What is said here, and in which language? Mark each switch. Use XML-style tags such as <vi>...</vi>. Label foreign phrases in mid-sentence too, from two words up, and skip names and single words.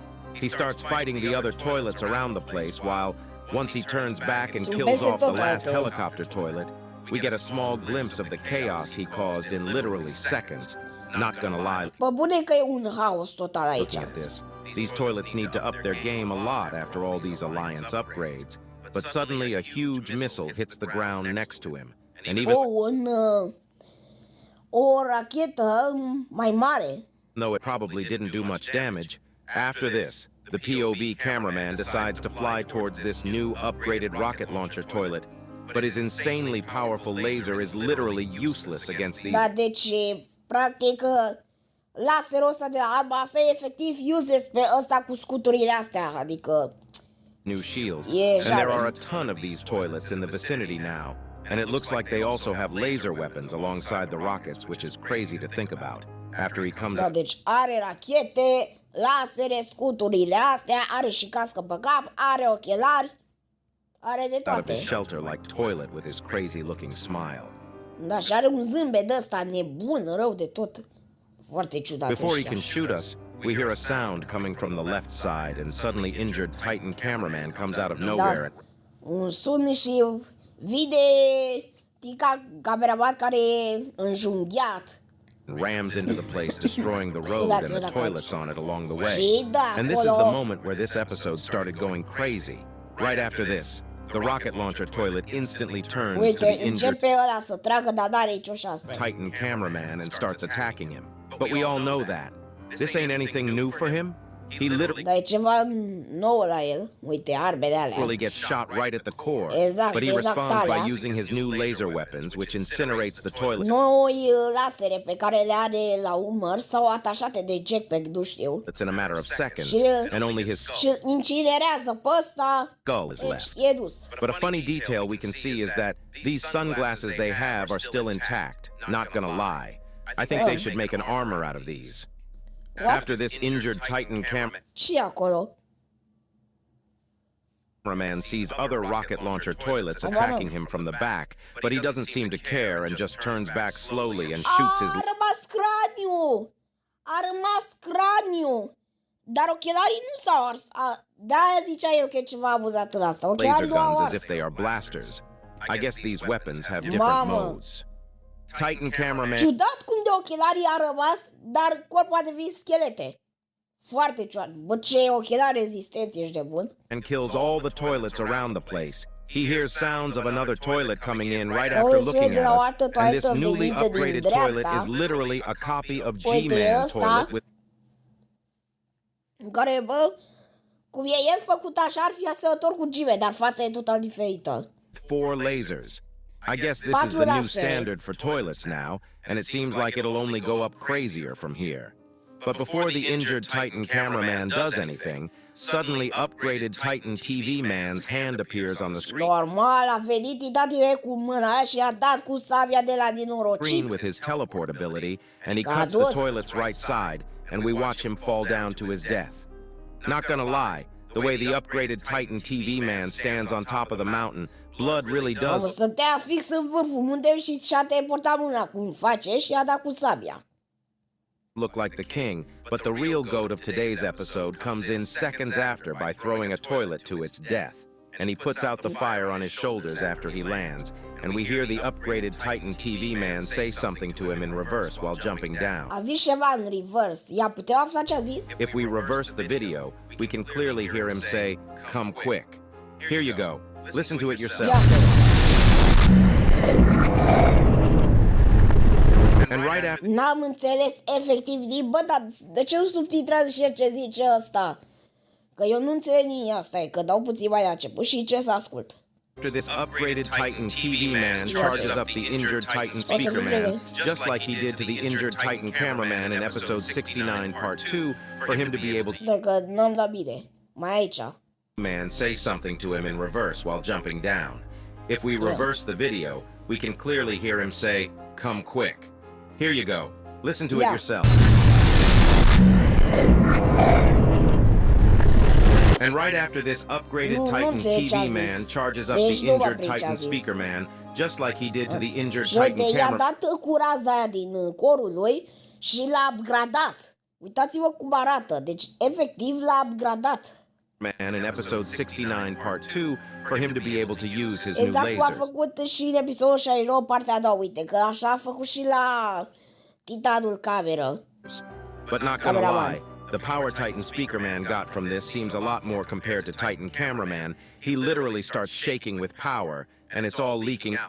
<en>He starts fighting the other toilets around the place while, once he turns back and kills off the last helicopter toilet, we get a small glimpse of the chaos he caused in literally seconds. Not gonna lie.</en> <ro>Bă, bune că e un haos total aici.</ro> <en>Looking at this, these toilets need to up their game a lot after all these Alliance upgrades. But suddenly a huge missile hits the ground next to him. And even</en> <ro>o rachetă mai mare.</ro> <en>though it probably didn't do much damage, after this, the POV cameraman decides to fly towards this new upgraded rocket launcher toilet, but his insanely powerful laser is literally useless against these.</en> <ro>Da, deci, practic, laserul ăsta de la arma asta e efectiv useless pe ăsta cu scuturile astea, adică...</ro> <en>New shields, and there are a ton of these toilets in the vicinity now, and it looks like they also have laser weapons alongside the rockets, which is crazy to think about. After he comes</en> <ro>Da, deci are rachete, lasere, scuturile astea, are și cască pe cap, are ochelari, are de</ro> <en>out of</en> <ro>toate.</ro> <en>his shelter like toilet with his crazy-looking smile.</en> <ro>Da, și are un zâmbet de ăsta nebun, rău de tot. Foarte ciudat</ro> <en>Before he</en> <ro>ăștia.</ro> <en>can shoot us, we hear a sound coming from the left side, and suddenly injured Titan cameraman comes out of nowhere.</en> <ro>Un sun și vide tica cameraman care e înjunghiat.</ro> <en>And rams into the place, destroying the road and the toilets on it along the way.</en> <ro>Și da,</ro> <en>And this is the</en> <ro>acolo,</ro> <en>moment where this episode started going crazy. Right after this, the rocket launcher toilet instantly turns to</en> <ro>uite,</ro> <en>the injured</en> <ro>începe ăla să tragă, dar n-are nicio șansă.</ro> <en>Titan cameraman and starts attacking him. But we all know that. This ain't anything new for him. He literally</en> <ro>Dar e ceva nou la el. Uite, armele alea.</ro> <en>gets shot right at the core.</en> <ro>Exact,</ro> <en>But he</en> <ro>exact</ro> <en>responds by</en> <ro>alea.</ro> <en>using his new laser weapons, which incinerates the toilet.</en> <ro>Noi lasere pe care le are la umăr sau atașate de jetpack, nu știu.</ro> <en>It's in a matter of seconds,</en> <ro>Și,</ro> <en>and only his</en> <ro>și incinerează pe ăsta.</ro> <en>skull is</en> <ro>Deci</ro> <en>left.</en> <ro>e dus.</ro> <en>But a funny detail we can see is that these sunglasses they have are still intact. Not gonna lie. I think they should make an armor out of these. After this injured Titan</en> <ro>Și acolo.</ro> <en>cameraman sees other rocket launcher toilets attacking him from the back, but he doesn't seem to care and just turns back slowly and shoots his</en> <ro>A rămas craniu! A rămas craniu! Dar ochelarii nu s-au ars. De-aia zicea el că e ceva amuzat în asta.</ro> <en>laser</en> <ro>Ochelarii nu au</ro> <en>guns as</en> <ro>ars.</ro> <en>if they are blasters. I guess these weapons have different modes. Titan cameraman</en> <ro>Ciudat cum de ochelarii a rămas, dar corpul a devenit schelete. Foarte ciudat. Bă, ce ochelari rezistenți, ești de bun?</ro> <en>and kills all the toilets around the place. he hears sounds of another toilet coming in right after looking at us, and this newly upgraded toilet is literally a copy of G-Man's toilet with...</en> <ro>În care, bă, cum e el făcut așa, ar fi asemănător cu G-Man, dar fața e total diferită.</ro> <en>4 lasers. I guess this is the new standard for toilets now, and it seems like it'll only go up crazier from here. But before the injured Titan cameraman does anything, suddenly upgraded Titan TV man's hand appears on the screen.</en> <ro>Normal, a venit titative cu mâna aia și a dat cu sabia de la dinorocit.</ro> <en>With his teleport ability, and he cuts the toilet's right side, and we watch him fall down to his death. Not gonna lie, the way the upgraded Titan TV man stands on top of the mountain, blood really does...</en> <ro>Stătea fix în vârful muntelui și și-a teleportat mâna cum face și a dat cu sabia.</ro> <en>Look like the king, but the real goat of today's episode comes in seconds after by throwing a toilet to its death. And he puts out the fire on his shoulders after he lands, and we hear the upgraded Titan TV man say something to him in reverse while jumping down.</en> <ro>A zis ceva în reverse. Ia, putem afla ce a zis?</ro> <en>If we reverse the video, we can clearly hear him say, "Come quick." Here you go. Listen to it yourself. And right after...</en> <ro>N-am înțeles efectiv din... Bă, dar de ce nu subtitrează și ce zice ăsta? Că eu nu înțeleg nimic, asta e, că dau puțin mai la început și ce să ascult.</ro> <en>After this upgraded Titan TV man charges up the injured Titan speaker man, just like he did to the injured Titan cameraman in episode 69 part 2, for him to be able to...</en> <ro>Dacă n-am dat bine. Mai aici.</ro> <en>Man say something to him in reverse while jumping down. If we reverse the video, we can clearly hear him say, "Come quick." Here you go. Listen to it yourself. And right after this upgraded Titan TV man charges up the injured Titan speaker man, just like he did to the injured Titan</en> <ro>i-a dat cu raza aia din corul lui și l-a upgradat. Uitați-vă cum arată. Deci, efectiv, l-a upgradat.</ro> <en>Man in episode 69 part 2 for him to be able to use his new</en> <ro>exact</ro> <en>lasers.</en> <ro>cum a făcut și în episodul 69 partea a doua. Uite, că așa a făcut și la Titanul cameră.</ro> <en>But not gonna lie, the power Titan speaker man got from this seems a lot more compared to Titan cameraman. He literally starts shaking with power, and it's all leaking out.</en>